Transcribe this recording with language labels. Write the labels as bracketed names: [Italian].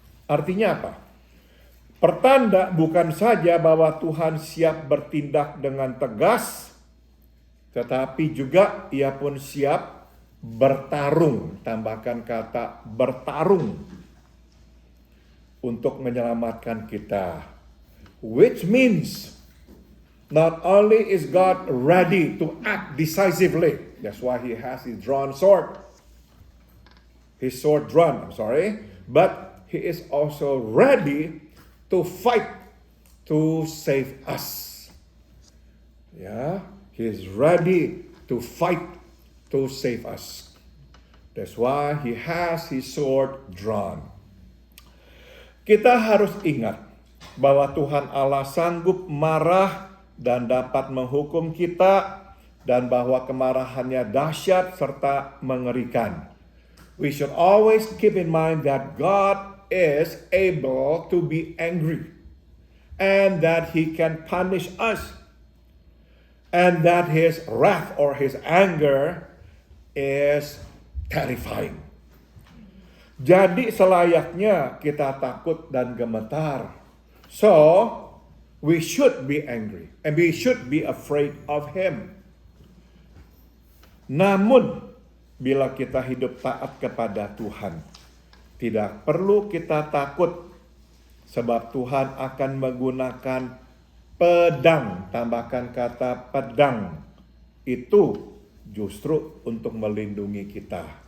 [Indonesian] Artinya apa? Pertanda bukan saja bahwa Tuhan siap bertindak dengan tegas, tetapi juga ia pun siap bertarung, tambahkan kata bertarung, untuk menyelamatkan kita. [English] Which means not only is God ready to act decisively, that's why he has his sword drawn, but he is also ready to fight to save us. He is ready to fight to save us. That's why he has his sword drawn. [Indonesian] Kita harus ingat bahwa Tuhan Allah sanggup marah dan dapat menghukum kita, dan bahwa kemarahannya dahsyat serta mengerikan. [English] We should always keep in mind that God is able to be angry, and that he can punish us, and that his wrath or his anger is terrifying. [Indonesian] Jadi selayaknya kita takut dan gemetar. [English] So, we should be angry and we should be afraid of him. [Indonesian] Namun, bila kita hidup taat kepada Tuhan, tidak perlu kita takut, sebab Tuhan akan menggunakan pedang, tambahkan kata pedang, itu justru untuk melindungi kita.